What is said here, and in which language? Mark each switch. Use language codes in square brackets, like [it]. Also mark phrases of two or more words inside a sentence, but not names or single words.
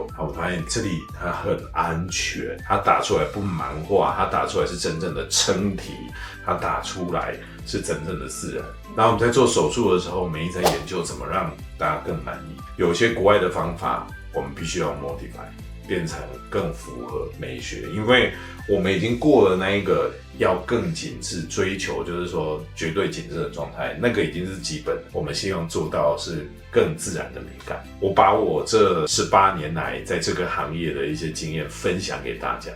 [zh] 我發現這裡它很安全，它打出來不盲畫，它打出來是真正的撐體，它打出來是真正的自然。然後我們在做手術的時候，我們一直在研究怎麼讓大家更滿意。有些國外的方法，我們必須要 modify，變成更符合美學，因為我們已經過了那一個要更緊緻追求，就是說絕對緊緻的狀態，那個已經是基本。我們希望做到是更自然的美感。我把我這18年來在這個行業的一些經驗分享給大家。